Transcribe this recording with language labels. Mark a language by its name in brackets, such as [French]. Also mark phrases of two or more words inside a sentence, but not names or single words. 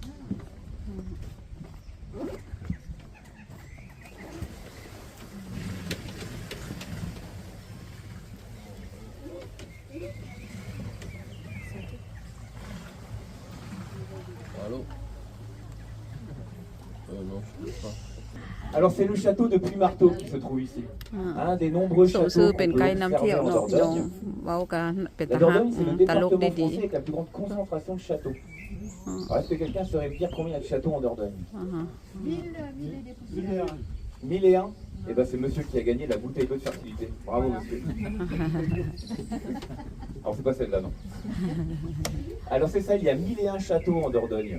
[French] Allô non, je ne peux pas. Alors c'est le château de Puy-Marteau qui se trouve ici. Un des nombreux [Northeastern Thai] ส่ง [French] châteaux [Northeastern Thai] ซื้อ [French] qu'on [Northeastern Thai] เป็น [French] peut [Northeastern Thai] ไกด์นำเที่ยว [French] observer en [Northeastern Thai] เนาะพี่น้อง [French] Dordogne. [Northeastern Thai] เว้ากันเป็น [French] La [Northeastern Thai] ตาฮัก [French] Dordogne, c'est le [Northeastern Thai] ตลก [French] département [Northeastern Thai] ดี [French] français avec la plus grande concentration de châteaux. Alors, est-ce que quelqu'un saurait me dire combien il y a de châteaux en Dordogne 1001. Eh ben c'est monsieur qui a gagné la bouteille d'eau de fertilité. Bravo monsieur. Alors c'est pas celle-là non. Alors c'est ça, il y a 1001 châteaux en Dordogne.